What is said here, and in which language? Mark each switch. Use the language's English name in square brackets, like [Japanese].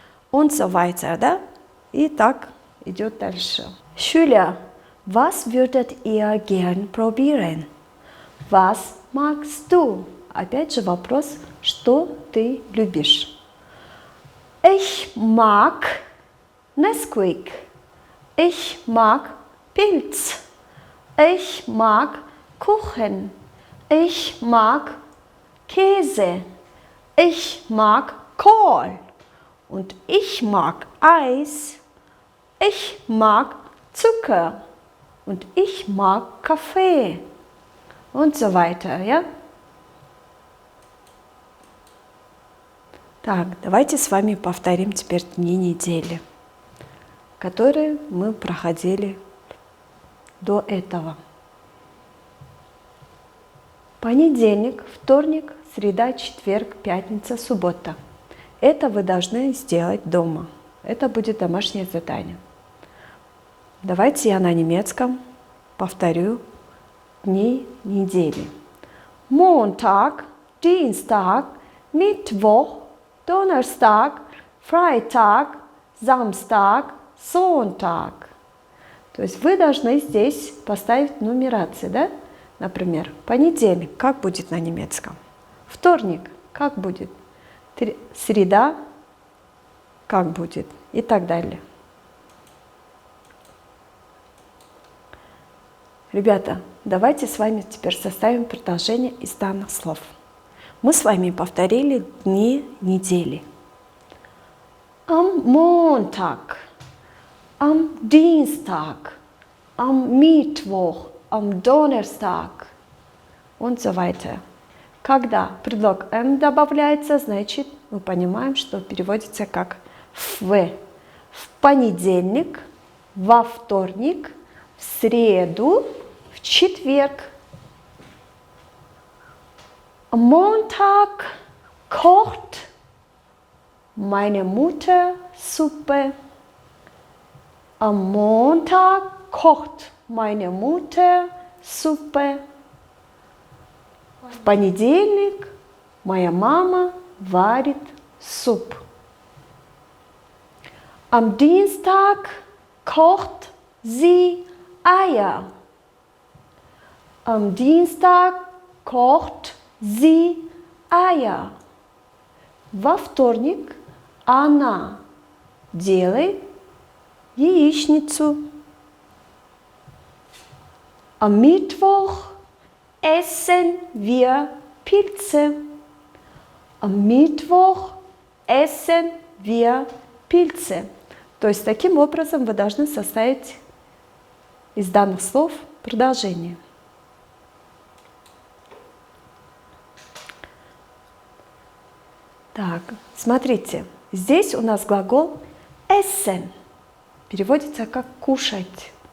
[German] Und so weiter, [Russian] да? И так идет дальше. [German] Schüler, was würdet ihr gern probieren? Was magst du? [Russian] Опять же вопрос, что ты любишь? [German] Ich mag Nesquik. Ich mag Pilz. Ich mag Kuchen. Ich mag Käse. Ich mag Kohl. Und ich mag Eis. Ich mag Zucker. Und ich mag Kaffee. Und so weiter, ja? [Russian] Так, давайте с вами повторим теперь дни недели, которые мы проходили до этого. Понедельник, вторник, среда, четверг, пятница, суббота. Это вы должны сделать дома. Это будет домашнее задание. Давайте я на немецком повторю дни недели. Montag, Dienstag, Mittwoch, Donnerstag, Freitag, Samstag, Sonntag. То есть вы должны здесь поставить нумерации, да? Например, понедельник, как будет на немецком? Вторник, как будет? Среда, как будет? И так далее. Ребята, давайте с вами теперь составим предложение из данных слов. Мы с вами повторили дни недели. [German] Am Montag, am Dienstag, am Mittwoch, am Donnerstag und so weiter. [Russian] Когда предлог «м» добавляется, значит, мы понимаем, что переводится как «в». В понедельник, во вторник, в среду, в четверг. [German] Am Montag kocht meine Mutter Suppe. Am Montag kocht meine Mutter Suppe. [Russian] В понедельник моя мама варит суп. [German] Am Dienstag kocht sie Eier. Am Dienstag kocht sie Eier. [Russian] Во вторник она делает яичницу. [German] Am Mittwoch essen wir Pilze. Am Mittwoch essen wir Pilze. [Russian] То есть таким образом вы должны составить из данных слов продолжение. Так, смотрите, здесь у нас глагол essen переводится как кушать.